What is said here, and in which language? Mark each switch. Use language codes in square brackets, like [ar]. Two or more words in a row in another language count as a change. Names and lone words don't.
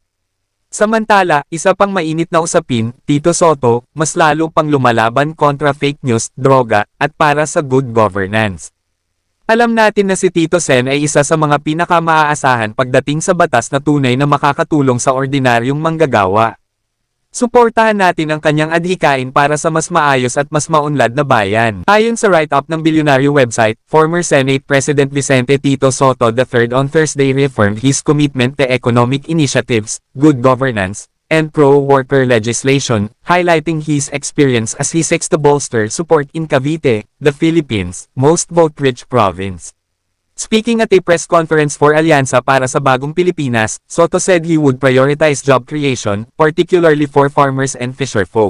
[tl] Samantala, isa pang mainit na usapin, Tito Soto, mas lalo pang lumalaban kontra [en] fake news, [tl] droga, at para sa [en] good governance. [tl] Alam natin na si Tito Sen ay isa sa mga pinaka-maaasahan pagdating sa batas na tunay na makakatulong sa ordinaryong manggagawa. Suportahan natin ang kanyang adhikain para sa mas maayos at mas maunlad na bayan. Ayon sa write-up ng bilyonaryo website, [en] former Senate President Vicente Tito Soto III on Thursday reaffirmed his commitment to economic initiatives, good governance, and pro-worker legislation, highlighting his experience as he seeks to bolster support in Cavite, the Philippines' most vote-rich province. Speaking at a press conference for Alyansa para sa Bagong Pilipinas, Soto said he would prioritize job creation, particularly for farmers and fisherfolk.